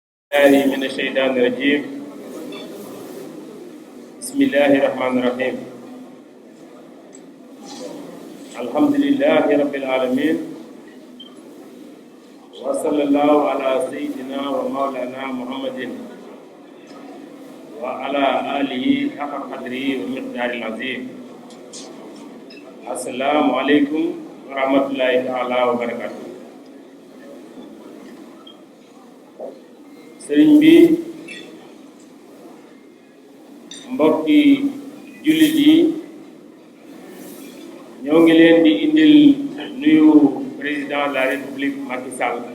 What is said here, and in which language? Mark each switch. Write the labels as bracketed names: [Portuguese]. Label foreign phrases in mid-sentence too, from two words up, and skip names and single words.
[Arabic] الله من الشيطان الرجيم بسم الله الرحمن الرحيم الحمد لله رب العالمين وصلى الله على سيدنا ومولانا محمد وعلى آله حق قدره ومقداره العظيم السلام عليكم ورحمة الله تعالى وبركاته. [Wolof] sëriñ bi mbokki jullit yi ñoo ngi leen di indil nuyu [French] président de la république [Wolof] Macky Sall